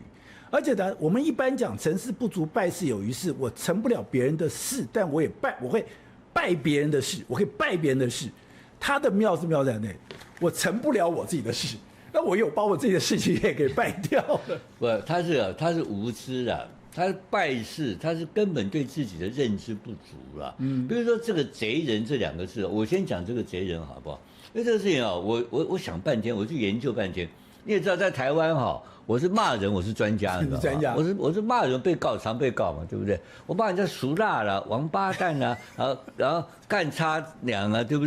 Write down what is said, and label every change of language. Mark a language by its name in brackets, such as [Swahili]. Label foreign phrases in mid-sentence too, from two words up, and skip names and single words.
[Chinese] 而且呢，我們一般講成事不足敗事有餘，是我成不了別人的事，但我會敗別人的事，我可以敗別人的事。他的妙是妙在哪裡？我成不了我自己的事，那我有把我自己的事情也給敗掉了。不，他是無知的，他敗事，他是根本對自己的認知不足了。比如說這個賊人這兩個字，我先講這個賊人好不好？因為這個事情啊，我想半天，我去研究半天。你也知道，在台灣哈，我是罵人，我是專家，你知道嗎？專家，我是罵人，被告常被告嘛，對不對？我罵人家俗辣啦、王八蛋啦，然後幹叉娘啊，對不對？